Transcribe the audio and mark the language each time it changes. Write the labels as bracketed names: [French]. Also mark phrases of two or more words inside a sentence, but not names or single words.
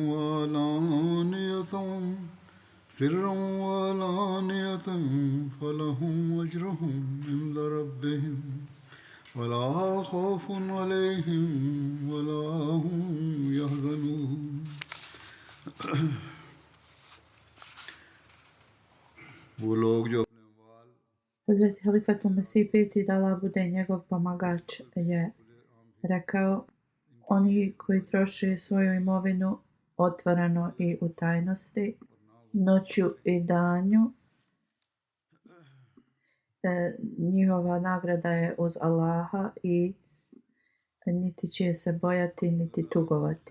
[Arabic] وعلانية فلهم أجرهم عند ربهم ولا خوف عليهم ولا هم يحزنون [Hindi] वो लोग जो [Bosnian] Hazreti Halifatul Mesih peti da Allah bude njegov pomagač je rekao: oni koji troše svoju imovinu otvoreno i u tajnosti, noću i danju, njihova nagrada je uz Allaha i niti će se bojati niti tugovati.